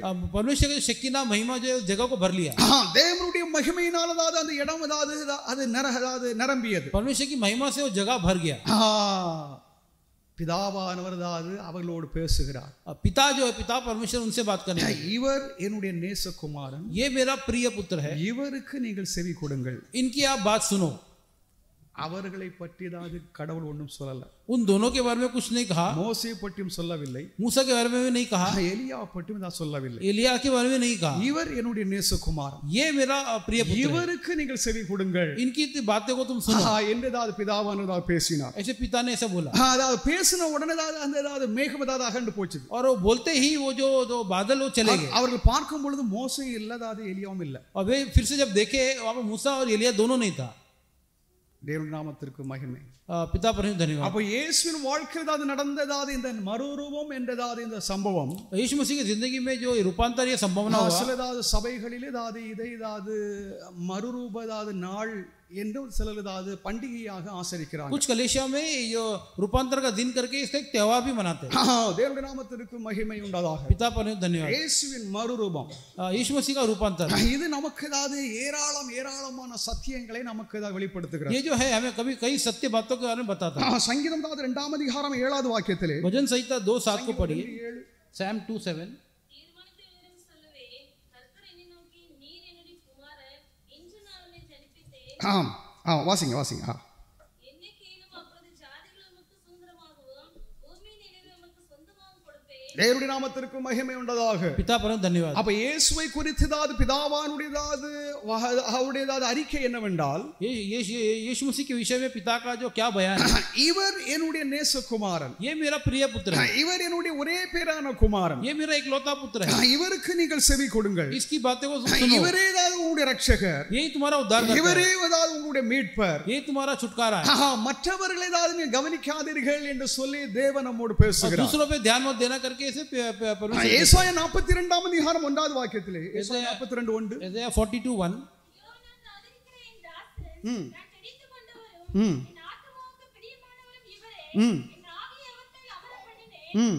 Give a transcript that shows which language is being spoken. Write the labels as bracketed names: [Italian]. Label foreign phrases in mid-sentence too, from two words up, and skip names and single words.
[Hindi] परमेश्वर की शक्ति ना महिमा जो है उस जगह को भर लिया. [Tamil] தேவனுடைய மகிமையினால் அதாவது அந்த இடம் அதாவது அது நிரம்பியது. [Hindi] परमेश्वर की महिमा से वो जगह भर गया. [Tamil] பிதாவானவர் அதாவது அவர்களோடு பேசுகிறார். [Hindi] पिता जो है पिता परमेश्वर उनसे बात करने लगे. [Tamil] இவர் என்னுடைய நேசகுமாரன், [Hindi] ये मेरा प्रिय पुत्र है, [Tamil] இவருக்கு நீங்கள் செவி கொடுங்கள். [Hindi] इनकी आप बात सुनो. [Tamil] அவர்களை பற்றி அதாவது கடவுள் ஒன்றும் சொல்லல. [Hindi] उन दोनों के बारे में कुछ नहीं कहा. [Tamil] மோசே பற்றியும் சொல்லவில்லை. [Hindi] मूसा के बारे में भी नहीं कहा. [Tamil] எலியா பற்றியும் தான் சொல்லவில்லை. [Hindi] एलिया के बारे में नहीं कहा. [Tamil] இவர் என்னுடைய நேசகுமாரன், [Hindi] ये मेरा प्रिय पुत्र है, [Tamil] இவருக்கு நீங்கள் செவி கொடுங்கள். [Hindi] इनकी बातें को तुम सुनो. [Tamil] என்றதாவது பிதாவானவர் பேசினார். [Hindi] ऐसे पिता ने ऐसा बोला. [Tamil] அதாவது பேசின உடனே அந்த மேகம் அதாவது அகண்டு போச்சு. [Hindi] और वो बोलते ही वो जो बादल वो चले गए. [Tamil] அவர்கள் பார்க்கும் பொழுது மோசே இல்ல, அதாவது எலியாவும் இல்ல. [Hindi] और वे फिर से जब देखे वहां पर मूसा और एलिया दोनों नहीं था. [Tamil] தேவனுடைய நாமத்திற்கு மகிமை. [Hindi] पिता परमेश्वर धन्यवाद. [Tamil] அப்ப இயேசுவின் வாழ்க்கையில் அதாவது நடந்ததாவது இந்த மறுரூபம் என்றதாவது இந்த சம்பவம் [Hindi] यीशु मसीह की जिंदगी में जो रूपांतर ये संभावना हुआ, [Tamil] சிலதாவது சபைகளில் அதாவது இதை அதாவது மறுரூப அதாவது நாள் என்று சிலர் அதாவது பண்டிகையாக ஆசரிக்கிறாங்க. [Hindi] कुछ कलेशिया में जो रूपांतर का दिन करके इसका एक त्योहार भी मनाते हैं. [Tamil] தேவனுடைய நாமத்திற்கு மகிமை உண்டாதாக. [Hindi] पिता परमेश्वर धन्यवाद. [Tamil] இயேசுவின் மறுரூபம், [Hindi] यीशु मसीह का रूपांतर, [Tamil] இது நமக்கு அதாவது ஏராளமான சத்தியங்களை நமக்கு வெளிப்படுத்துகிறது. [Hindi] ये जो है हमें कभी कई सत्य बातों के बारे में बताता है. [Tamil] சங்கீதம் 2ஆம் அதிகாரம் 7வது வாக்கியத்திலே [Hindi] भजन संहिता 2:7 को पढ़िए. [English] Psalm 2:7. [Tamil] தீர்மானித்த விவரம் சொல்லுவே, கர்த்தர் என்னை நோக்கி, நீர் என்னுடைய குமாரன், இன்று நான் உன்னை ஜனிப்பித்தேன். வாசிங்க. என்னை கேளும், அப்பொழுது ஜாதிகள் உமக்கு சுதந்திரமாகவும் பூமியின் நிலையை உமக்கு சொந்தமாகவும் கொடுப்பேன். தேவனுடைய நாமத்திற்கு மகிமை உண்டதாக. [Hindi] पिता परमेश्वर धन्यवाद. [Tamil] அப்ப இயேசுவை குறித்ததாவது பிதாவானுடையதாவது அவருடையதாவது அறிக்கை என்னவென்றால், [Hindi] यीशु मसीह के विषय में पिता का जो क्या बयान है, [Tamil] இவர் என்னுடைய நேசகுமாரன், [Hindi] ये मेरा प्रिय पुत्र है, [Tamil] இவர் என்னுடைய ஒரே பேரான குமாரன், [Hindi] ये मेरा इकलौता पुत्र है, [Tamil] இவருக்கு நீங்கள் செவி கொடுங்கள். [Hindi] इसकी बातें को सुनो. [Tamil] இவரே தான் உங்களுடைய ரட்சகர், [Hindi] यही तुम्हारा उद्धारकर्ता है, [Tamil] இவரே தான் உங்களுடைய மீட்பர், [Hindi] यही तुम्हारा छुटकारा है. [Tamil] மற்றவர்களை தான் நீங்க கவனிக்காதீர்கள் என்று சொல்லி தேவன் நம்மோடு பேசுகிறார். [Hindi] दूसरों पे ध्यान मत देना करके इसे परमेश्वर. [Tamil] ஏசாயா 42ஆம் அதிகாரம் 1வது வாக்கியத்திலே, ஏசாயா 42:1, [English] Isaiah 42:1. [Tamil] யோ, நான் ஆதரிக்கிற என் தாசன், நான் தெரிந்து கொண்டவரும், என் ஆத்துமாவுக்கு பிரியமானவரும் இவரே. என் ஆவியை அவர்மேல் அமர பண்ணினேன்.